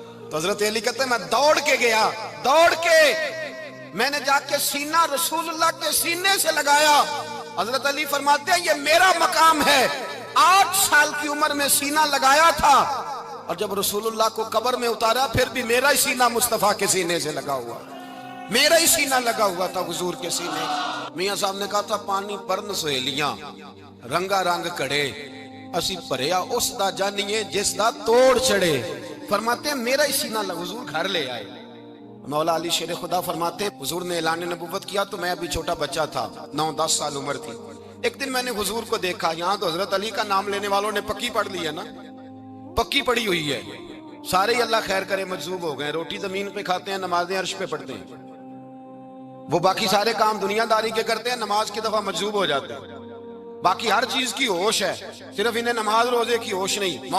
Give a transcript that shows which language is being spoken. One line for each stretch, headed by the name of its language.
Urdu: تو حضرت علی کہتے ہیں میں دوڑ کے گیا، میں نے جا کے سینہ رسول اللہ کے سینے سے لگایا. حضرت علی فرماتے ہیں یہ میرا مقام ہے، 8 سال کی عمر میں سینہ لگایا تھا، اور جب رسول اللہ کو قبر میں اتارا پھر بھی میرا ہی سینہ مصطفیٰ کے سینے سے لگا ہوا، میرا ہی سینہ لگا ہوا تھا حضور کے سینے. میاں صاحب نے کہا تھا
Punjabi: پانی پرن سہیلیاں رنگا رنگ کڑے، اسی پریا اس دا جانیے جس دا توڑ چڑے.
Urdu: فرماتے ہیں میرا ہی سینہ لگا، حضور گھر لے آئے. مولا علی شیر خدا فرماتے ہیں حضور نے اعلان نبوت کیا تو میں ابھی چھوٹا بچہ تھا، 9-10 سال عمر تھی. ایک دن میں نے حضور کو دیکھا، یہاں تو حضرت علی کا نام لینے والوں نے پکی پڑھ لی ہے نا، پکی پڑھی ہوئی ہے، سارے ہی اللہ خیر کرے مجذوب ہو گئے، روٹی زمین پہ کھاتے ہیں، نمازیں عرش پہ پڑھتے ہیں، وہ باقی سارے کام دنیا داری کے کرتے ہیں، نماز کی دفعہ مجذوب ہو جاتے ہیں، باقی ہر چیز کی ہوش ہے، صرف انہیں نماز روزے کی ہوش نہیں.